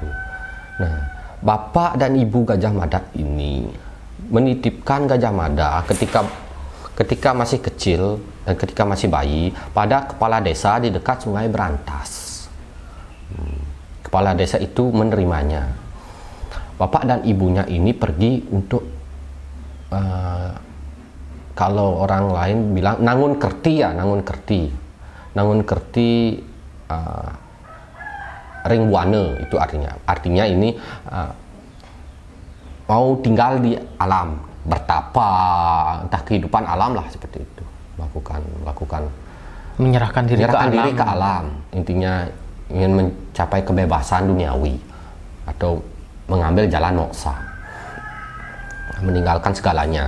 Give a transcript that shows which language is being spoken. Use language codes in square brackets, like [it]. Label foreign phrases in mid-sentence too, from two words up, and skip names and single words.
[id] Nah, bapak dan ibu Gajah Mada ini menitipkan Gajah Mada ketika masih kecil dan ketika masih bayi pada kepala desa di dekat Sungai Berantas. Kepala desa itu menerimanya. Bapak dan ibunya ini pergi untuk kalau orang lain bilang [ban] nangun kerti [id] ya, [ban] nangun kerti ring buana, [id] itu artinya ini mau tinggal di alam, bertapa, entah kehidupan alam lah, seperti itu, melakukan menyerahkan diri ke alam. Intinya ingin mencapai kebebasan duniawi atau mengambil jalan moksa, meninggalkan segalanya.